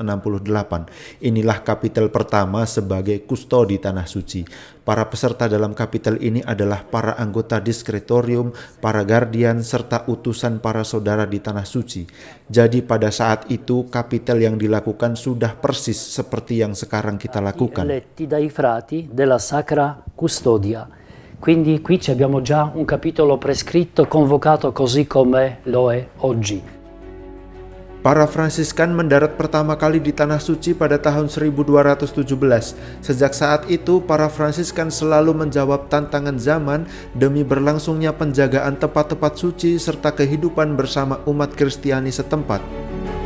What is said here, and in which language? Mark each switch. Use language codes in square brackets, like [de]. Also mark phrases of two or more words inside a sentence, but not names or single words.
[id] Inilah kapitel pertama sebagai kustodi Tanah Suci. Para peserta dalam kapitel ini adalah para anggota diskretorium, para guardian, serta utusan para saudara di Tanah Suci. Jadi pada saat itu kapitel yang dilakukan sudah persis seperti yang sekarang kita lakukan. [it] Eletti dai frati della Sacra Custodia. Quindi qui abbiamo già un capitolo prescritto, convocato così come lo è oggi. [id] Para Fransiskan mendarat pertama kali di Tanah Suci pada tahun 1217. Sejak saat itu, para Fransiskan selalu menjawab tantangan zaman demi berlangsungnya penjagaan tempat-tempat suci serta kehidupan bersama umat Kristiani setempat.